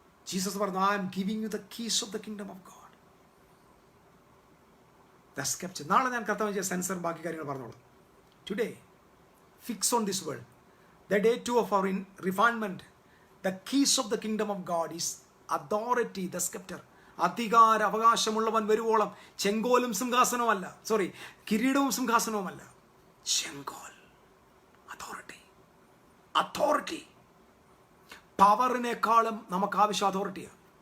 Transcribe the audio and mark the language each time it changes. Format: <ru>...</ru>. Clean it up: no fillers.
<ml>Jesus പറഞ്ഞു,</ml> <en>I am giving you the keys of the kingdom of God. That's captured.</en> <ml>നാളെ ഞാൻ കർത്താവ് sensor ബാക്കി കാര്യങ്ങൾ പറഞ്ഞോളൂ.</ml> <en>Today, fix on this word. The day 2 of our refinement. The keys of the kingdom of God is authority, the scepter.</en> <ml>അധികാര അവകാശമുള്ളവൻ വരുവോളം ചെങ്കോലും സിംഹാസനവുമല്ല, കിരീടവും സിംഹാസനവുമല്ല, ചെങ്കോൽ. Authority. പവറിനേക്കാളും നമുക്ക് ആവശ്യം അതോറിറ്റിയാണ്.</ml>